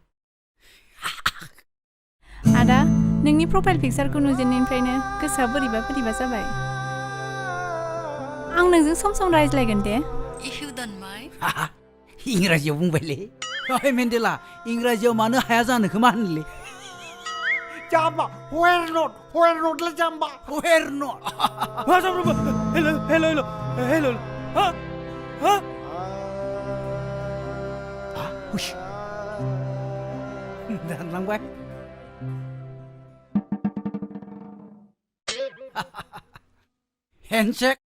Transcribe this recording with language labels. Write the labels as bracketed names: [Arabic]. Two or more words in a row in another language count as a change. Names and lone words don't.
[Bodo] आदा नोंनि प्रफाइल पिक्चारखौ नुजेननायनिफ्रायनो गोसोआ बोरैबा बोरैबा जाबाय आं नोंजों सम सम रायज्लायगोन दे [English] if you don't mind [Bodo] इंराजियाव बुंबायलै ओइ मेन्देला इंराजियाव मानो हाया जानो खोमा होनलै जाम्बा [English] where not [Bodo] ले जाम्बा [English] where not हेलो हेलो हेलो हेलो हा हा [Bodo] हुश दानलांबाय हेन्डशेक